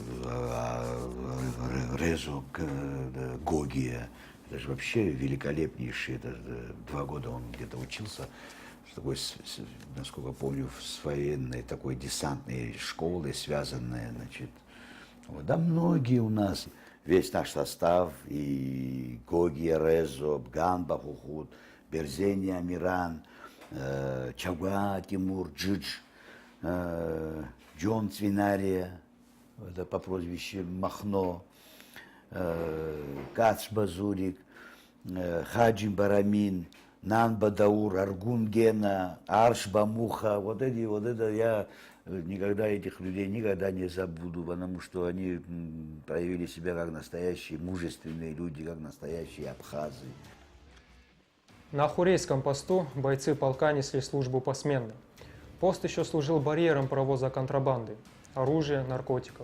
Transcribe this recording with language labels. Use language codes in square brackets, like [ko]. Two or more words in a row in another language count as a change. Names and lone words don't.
[ru] Резо, Гогия, это же вообще великолепнейший, это 2 года он где-то учился, с такой, насколько помню, с военной такой десантной школой связанной, значит, вот, да, многие у нас, весь наш состав, и Гогия, Резо, Ганба, Хухут, Берзени, Амиран, Чагуа, Тимур, Джидж, Джон Цвинария, это по прозвищу Махно, Кац Базурик, Хаджим Барамин, Нанба Даур, Аргун Гена, Арш Бамуха, вот это я никогда этих людей никогда не забуду, потому что они проявили себя как настоящие мужественные люди, как настоящие абхазы. На Ахурейском посту бойцы полка несли службу посменно. Пост еще служил барьером провоза контрабанды, оружия, наркотиков.